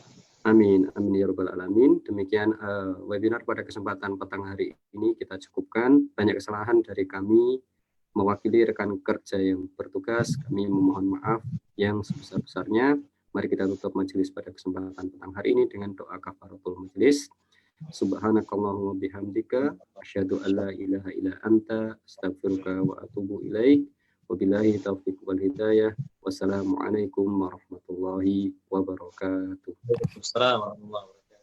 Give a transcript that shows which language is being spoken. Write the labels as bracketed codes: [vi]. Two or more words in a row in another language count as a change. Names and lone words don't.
[ar] آمين، آمين يا رب العالمين. [id] Demikian webinar pada kesempatan petang hari ini kita cukupkan. Banyak kesalahan dari kami mewakili rekan kerja yang bertugas, kami memohon maaf yang sebesar-besarnya. Mari kita tutup majelis pada kesempatan petang hari ini dengan doa kafaratul majelis. [ar] سبحانك اللهم وبحمدك أشهد أن لا إله إلا أنت أستغفرك وأتوب إليك. وبالله التوفيق والهداية. والسلام عليكم ورحمة الله وبركاته. وعليكم السلام ورحمة الله وبركاته.